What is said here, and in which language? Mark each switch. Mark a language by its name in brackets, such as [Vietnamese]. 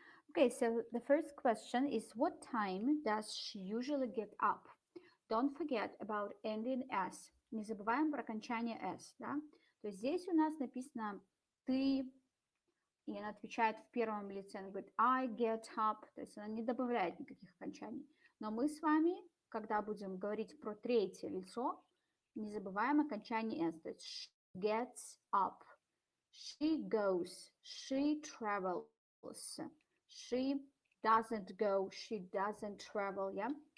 [English] Okay, so the first question is, what time does she usually get up? Don't forget about ending S. [Russian] Не забываем про окончание S, да? То есть здесь у нас написано «ты», и она отвечает в первом лице, она говорит [English] «I get up», [Russian] то есть она не добавляет никаких окончаний. Но мы с вами, когда будем говорить про третье лицо, не забываем окончание S, то есть [English] she gets up, she goes, she travels, she doesn't go, she doesn't travel, yeah?